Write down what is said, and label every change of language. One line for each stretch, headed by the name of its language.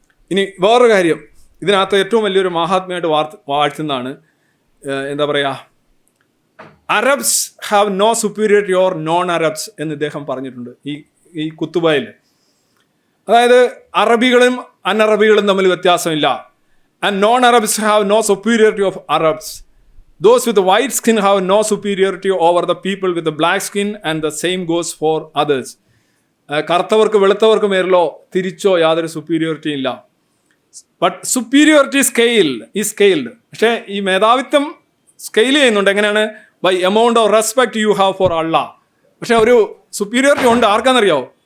Malayalam: ഇനി വേറൊരു കാര്യം, ഇതിനകത്ത് ഏറ്റവും വലിയൊരു മഹാത്മ്യമായിട്ട് വാഴ്ത്തുന്നതാണ്, എന്താ പറയുക,
English: Arabs have no superiority or non Arabs
Malayalam: എന്ന് ഇദ്ദേഹം പറഞ്ഞിട്ടുണ്ട് ഈ കുത്തുബയിൽ. അതായത് അറബികളും അനറബികളും തമ്മിൽ വ്യത്യാസമില്ല.
English: And non Arabs have no superiority of Arabs. Those with the white skin have no superiority over the people with the black skin, and the same goes for others.
Malayalam: കറുത്തവർക്ക് വെളുത്തവർക്ക് മേലോ തിരിച്ചോ യാതൊരു superiority ഇല്ല.
English: But superiority ഈ scaled.
Malayalam: പക്ഷേ ഈ മേധാവിത്വം scale ചെയ്യുന്നുണ്ട്. എങ്ങനെയാണ്?
English: By amount of respect you have for Allah.
Malayalam: പക്ഷെ ഒരു സുപ്പീരിയോറിറ്റി ഉണ്ട്. ആർക്കാണെന്നറിയാവോ?